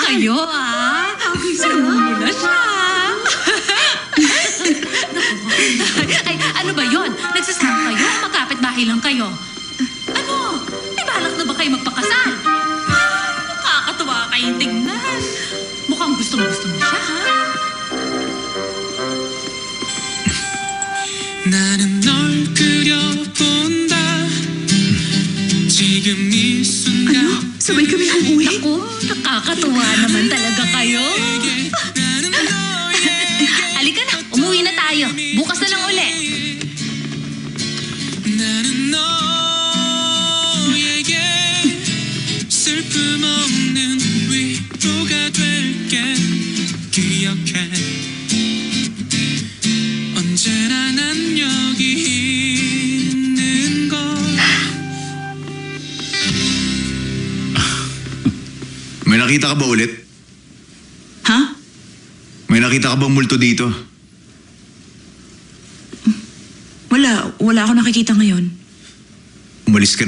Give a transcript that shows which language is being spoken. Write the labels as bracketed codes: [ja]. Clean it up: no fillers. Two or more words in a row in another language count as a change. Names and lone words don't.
[tl] Kayo Sinuno na siya. Ay, ano ba yon? Nagsasama kayo? Magkapit bahay lang kayo? Ano? May balak na ba kayo magpakasal? Nakakatuwa kayong tingnan. Mukhang gustong-gusto mo siya, ha? [ko] 나는 널 그려본다 지금 이 순간 [tl] Sabay kami umuwi? Naku, nakakatuwa naman talaga kayo. Halika na, umuwi na tayo. Bukas na lang uli. [ko] 나는 너에게 슬픔 없는 위로가 될게 기억해 언제나 난 여기 있는 걸 [tl] May nakita ka ba ulit? Ha? May nakita ka bang multo dito? Wala ako nakikita ngayon. Umalis ka na.